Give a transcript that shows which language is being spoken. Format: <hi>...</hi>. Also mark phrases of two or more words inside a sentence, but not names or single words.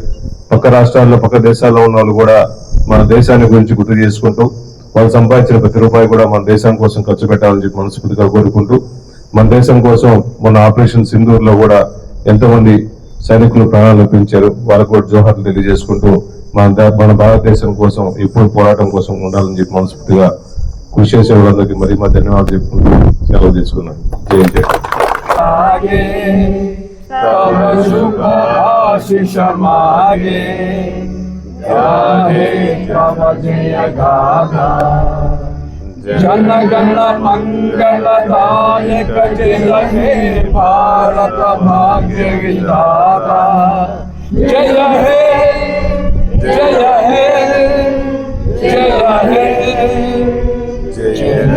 <te>పక్క రాష్ట్రాల్లో, పక్క దేశాల్లో ఉన్న వాళ్ళు కూడా మన దేశాన్ని గురించి గుర్తు చేసుకుంటూ వాళ్ళు సంపాదించిన ప్రతి రూపాయి కూడా మన దేశం కోసం ఖర్చు పెట్టాలని చెప్పి మనస్ఫూర్తిగా కోరుకుంటూ, మన దేశం కోసం మొన్న ఆపరేషన్ సింధూర్లో కూడా ఎంతోమంది సైనికులు ప్రాణాలు అర్పించారు. వాళ్ళకు కూడా జోహార్లు తెలియజేసుకుంటూ మన భారతదేశం కోసం ఎప్పుడు పోరాటం కోసం ఉండాలని చెప్పి మనస్ఫూర్తిగా కృషి చేసే వాళ్ళందరికీ మరీ ధన్యవాదాలు చెప్పుకుంటూ సెలవు తీసుకున్నాను.</te> <bn>জনগণ মঙ্গলদায়ক জয় হে ভারত ভাগ্য বিধাতা জয় হে জয় হে জয় হে জয়</bn>